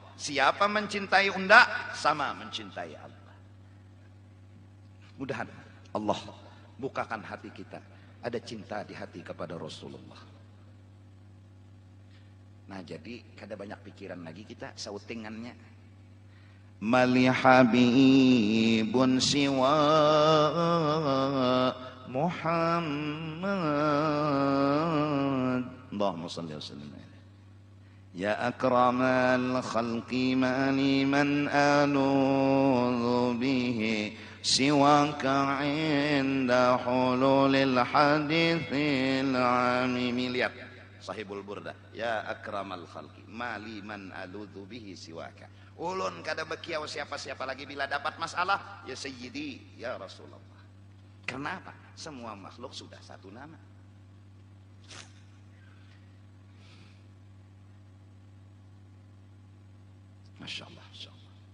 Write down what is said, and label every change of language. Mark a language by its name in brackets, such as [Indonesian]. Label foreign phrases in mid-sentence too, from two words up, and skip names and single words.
[Banjar] Siapa mencintai unda, sama mencintai Allah. Mudahan Allah bukakan hati kita, ada cinta di hati kepada Rasulullah. Nah jadi kada banyak pikiran lagi kita sautingannya. [Arabic] ما لي حبيب سوى محمد. اللهم صل وسلم. يا أكرم الخلق ما لي من ألوذ به سواك عند حلول الحادث العمم. [Banjar] Lihat Sahibul Burdah, [Arabic] يا أكرم الخلق ما لي من ألوذ به سواك. [Banjar] Ulun kada bekiau siapa-siapa lagi bila dapat masalah, [Arabic] يا سيدي يا رسول الله. [Banjar] Kenapa? Semua makhluk sudah satu nama. [Arabic] ما شاء الله ما شاء الله.